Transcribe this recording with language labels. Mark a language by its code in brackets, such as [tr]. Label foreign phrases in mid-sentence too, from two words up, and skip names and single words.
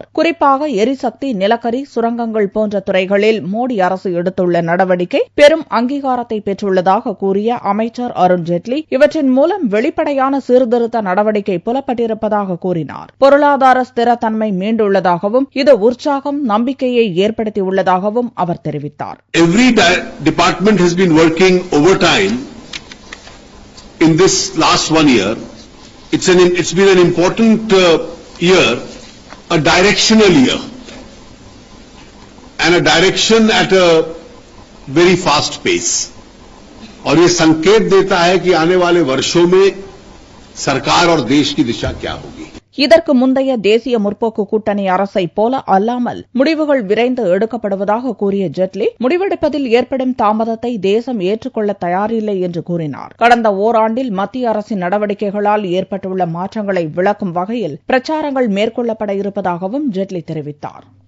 [ta] குறிப்பாக எரிசக்தி, நிலக்கரி, சுரங்கங்கள் போன்ற துறைகளில் மோடி அரசு எடுத்துள்ள நடவடிக்கை பெரும் அங்கீகாரத்தை பெற்றுள்ளதாக கூறிய அமைச்சர் அருண்ஜேட்லி, இவற்றின் மூலம் வெளிப்படையான சீர்திருத்த நடவடிக்கை புலப்பட்டிருப்பதாக கூறினார். பொருளாதார ஸ்திரத்தன்மை மீண்டுள்ளதாகவும் இது உற்சாகம், நம்பிக்கையை ஏற்படுத்தியுள்ளதாகவும் அவர் தெரிவித்தார். [en] Every department has been working overtime in this last 1 year. It's been an important year, a directional year, and a direction at a very fast pace. [hi] और ये संकेत देता है कि आने वाले वर्षों में सरकार और देश की दिशा क्या होगी. [ta] இதற்கு முந்தைய தேசிய முற்போக்கு கூட்டணி அரசை போல அல்லாமல் முடிவுகள் விரைந்து எடுக்கப்படுவதாக கூறிய ஜேட்லி, முடிவெடுப்பதில் ஏற்படும் தாமதத்தை தேசம் ஏற்றுக்கொள்ள தயாரில்லை என்று கூறினார். கடந்த ஓராண்டில் மத்திய அரசின் நடவடிக்கைகளால் ஏற்பட்டுள்ள மாற்றங்களை விளக்கும் வகையில் பிரச்சாரங்கள் மேற்கொள்ளப்பட இருப்பதாகவும் ஜேட்லி தெரிவித்தார்.